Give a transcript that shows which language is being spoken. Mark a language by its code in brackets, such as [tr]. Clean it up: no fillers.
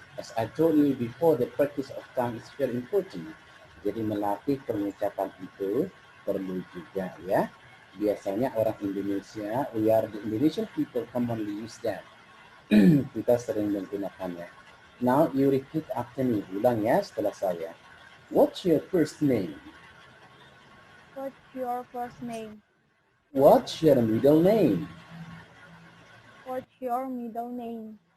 [en] As I told you before, the practice of tongue is very important. [id] Jadi melatih pengucapan itu perlu juga ya. Biasanya orang Indonesia, [en] we are the Indonesian people commonly use that. [id] Kita sering menggunakannya. [en] Now you repeat after me. [id] Ulang ya setelah saya. [en] What's your first name? What's your first name? What's your middle name? What's your middle name?